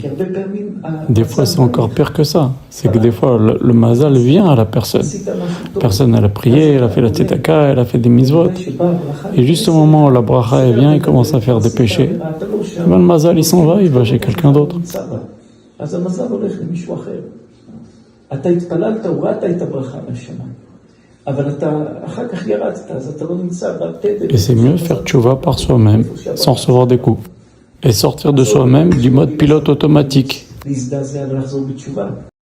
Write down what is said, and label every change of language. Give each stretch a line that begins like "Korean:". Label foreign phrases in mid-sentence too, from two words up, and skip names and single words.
French: Des fois, c'est encore pire que ça. C'est que des fois, le mazal vient à la personne. La personne, elle a prié, elle a fait la tzedaka, elle a fait des mitzvot. Et juste au moment où la bracha elle vient, il commence à faire des péchés. Et le mazal, il s'en va, il va chez quelqu'un d'autre.
Hebrew: אתה התפללת, הורדת את הברכה מהשמיים. אבל אתה אחר כך ירדת, אז אתה לא נמצא בתדר.
French: Et c'est mieux faire tchouva par soi-même, sans recevoir des coups. Et sortir de soi-même du mode pilote automatique.
Hebrew: להזדעזע ולחזור בתשובה.